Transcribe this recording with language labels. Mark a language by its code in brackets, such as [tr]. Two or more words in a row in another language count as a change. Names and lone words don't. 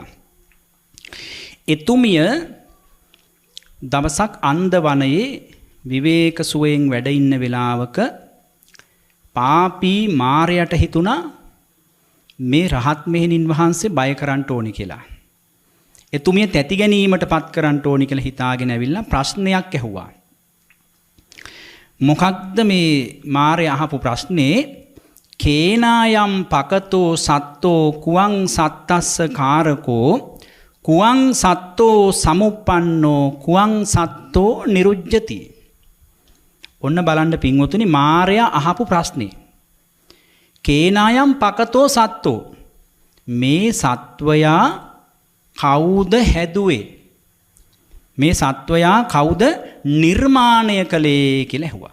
[si] එතුමිය දවසක් අන්දවනයේ විවේක සුවයෙන් වැඩ ඉන්න වෙලාවක පාපී මාරයට හිතුණා මේ රහත් මෙහෙණින් වහන්සේ බය කරන්න ඕනි කියලා. එතුමිය තැති ගැනීමට පත් කරන්න ඕනි කියලා හිතාගෙන ඇවිල්ලා ප්‍රශ්නයක් ඇහුවා. මොකක්ද මේ මාරය අහපු ප්‍රශ්නේ? [pi] කේනායම් පකතෝ සත්තෝ කුවං සත්තස්ස කාරකෝ කුවං සත්තෝ සමුප්පන්නෝ කුවං සත්තෝ නිරුජ්ජති. [si] ඔන්න බලන්න පින්වතුනි මාරයා අහපු ප්‍රශ්නේ. [pi] කේනායම් පකතෝ සත්තෝ, [si] මේ සත්වයා කවුද හැදුවේ? මේ සත්වයා කවුද නිර්මාණය කළේ කියලා ඇහුවා.